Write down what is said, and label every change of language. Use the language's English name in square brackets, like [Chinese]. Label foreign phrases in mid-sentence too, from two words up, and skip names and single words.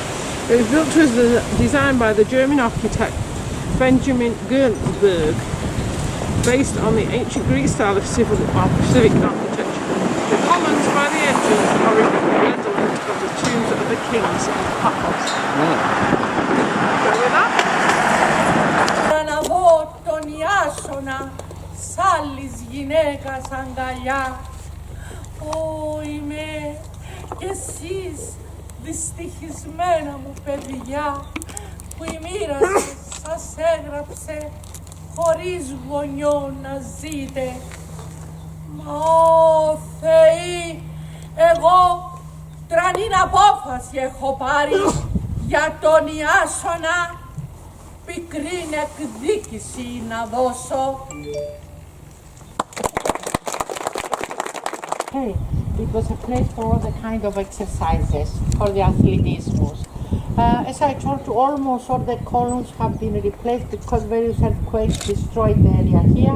[English] It was built as designed by the German architect Benjamin Gernsberg, based on the ancient Greek style of civic architecture. The columns by the entrance are redolent of the tombs of the kings of Paphos. Go with that. [Greek] Σ' άλλης γυναίκας αγκαλιά. Ω είμαι κι εσείς δυστυχισμένα μου παιδιά, που η μοίρα σας έγραψε χωρίς γονιό να ζείτε. Μα ω Θεοί, εγώ τρανήν απόφαση έχω πάρει για τον Ιάσονα, πικρήν εκδίκηση να δώσω. [English] Okay, it was a place for all the kind of exercises, for the athleticismus. As I told you, almost all the columns have been replaced because various earthquakes destroyed the area here.